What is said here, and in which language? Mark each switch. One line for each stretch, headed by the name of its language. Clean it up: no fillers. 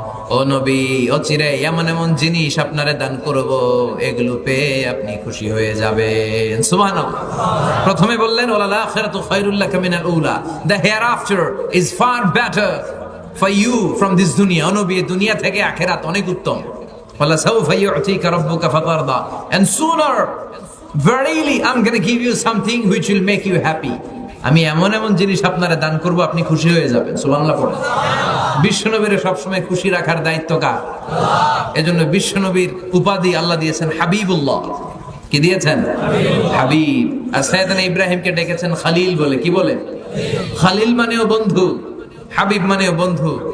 Bangla: ও নবী, অচিরে এমন এমন জিনিস আপনারে দান করব, এগুলো পেয়ে আপনি খুশি হয়ে যাবেন। সুবহানাল্লাহ। প্রথমে বললেন,
Arabic: ওয়ালাল আখিরাতু খায়রুল লাকা মিনাল উলা,
English: The hereafter is far better for you from this দুনিয়া।
Bangla: ও নবী, দুনিয়া থেকে আখিরাত অনেক উত্তম।
Arabic: ওয়ালা সাউফা ইউতিকা রাব্বুকা ফাতারদা,
English: and sooner verily I'm going to give you something which will make you happy.
Bangla: আমি এমন এমন জিনিস আপনারা দান করব আপনি খুশি হয়ে যাবেন। সুবহানাল্লাহ পড়েন। বিশ্বনবীর সব সময় খুশি রাখার দায়িত্ব কার? এজন্য বিশ্বনবীর উপাধি আল্লাহ দিয়েছেন হাবিবুল্লাহ। কি দিয়েছেন? হাবিব। আর সাইয়েদনা ইব্রাহিমকে ডেকেছেন খলিল বলে। কি বলে? খলিল মানেও বন্ধু, হাবিব মানেও বন্ধু।